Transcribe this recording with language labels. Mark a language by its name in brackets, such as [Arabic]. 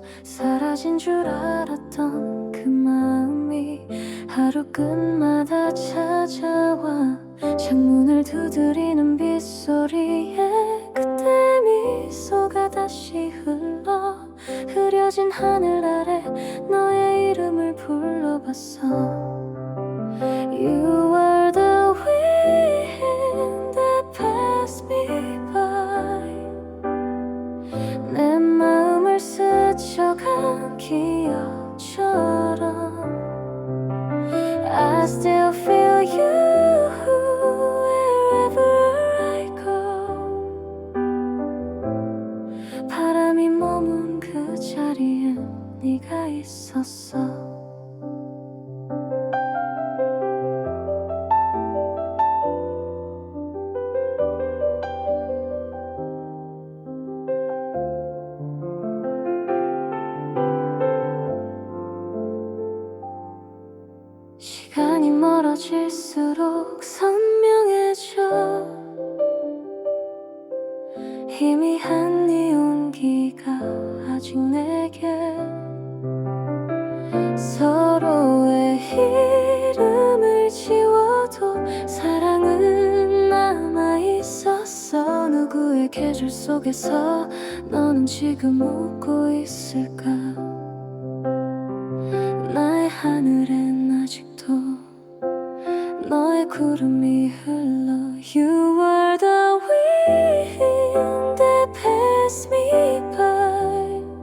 [Korean] 사라진 줄 알았던 그 마음이 하루 끝마다 찾아와. 창문을 두드리는 빗소리에 그때 미소가 다시 흘러. 흐려진 하늘 아래 너의 이름을 불러봤어. [English] You were the wind that passed me by. [Korean] 내 마음을 스쳐간 기억처럼 [English] I still feel you wherever I go. [Korean] 바람이 머문 그 자리에 네가 있었어. 시간이 멀어질수록 선명해져. 희미한 네 온기가 아직 내게 서로의 이름을 지워도 사랑은 남아있었어. 누구의 계절 속에서 너는 지금 웃고 있을까? 나의 하늘엔 아직도 너의 구름이 흘러. [English] You were the wind that passed me by.